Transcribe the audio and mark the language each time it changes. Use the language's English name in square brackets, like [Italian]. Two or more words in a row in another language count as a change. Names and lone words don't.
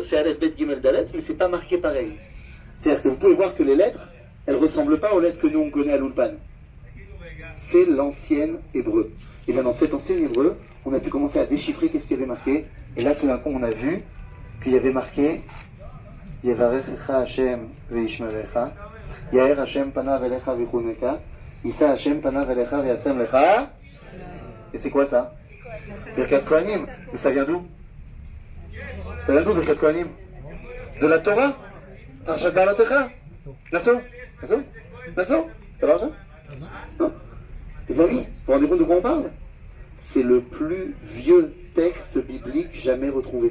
[French] C'est Aleph, Bet, Gimel, Dalet, mais c'est pas marqué pareil. C'est-à-dire que vous pouvez voir que les lettres, elles ne ressemblent pas aux lettres que nous on connaît à l'Ulpan. C'est l'ancien hébreu. Et bien dans cet ancien hébreu, on a pu commencer à déchiffrer qu'est-ce qu'il y avait marqué. Et là tout d'un coup on a vu qu'il y avait marqué [Hebrew] יברכך השם וישמרך, יאר השם פניו אליך ויחנך, ישא השם פניו אליך וישם לך. [French] Et c'est quoi ça? Birkat Kohanim. Mais ça vient d'où? Ça vient d'où Birkat Kohanim? De la Torah? Parashat Ba'alatecha? Nassau? Nassau? Nassau? C'est pas ça? Non. Les amis, vous vous rendez compte de quoi on parle? C'est le plus vieux texte biblique jamais retrouvé.